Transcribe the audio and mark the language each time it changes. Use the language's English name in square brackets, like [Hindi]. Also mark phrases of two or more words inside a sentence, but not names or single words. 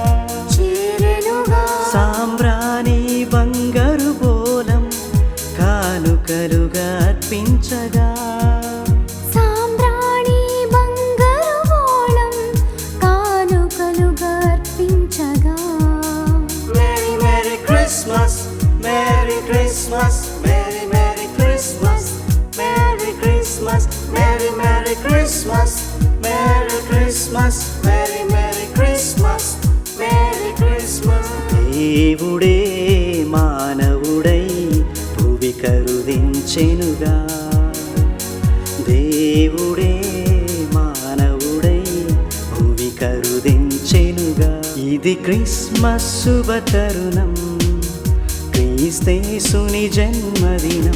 [Telugu] సాంబ్రాణి బంగారు బోలం కానుకలుగా అర్పించగా. సాంబ్రాణి బంగారు బోళం కానుకలుగా అర్పించగా. [English] Merry Merry Christmas, Merry Christmas, Merry Merry Christmas, Merry Christmas, Merry Merry Christmas, Merry Christmas, Merry Merry Christmas, Merry Christmas. [Telugu] దేవుడే మానవుడై భువి కరుదించెనుగా. దేవుడే మానవుడై భువి కరుదించెనుగా. ఇది క్రిస్మస్ శుభతరుణం, క్రీస్తేసుని జన్మదినం.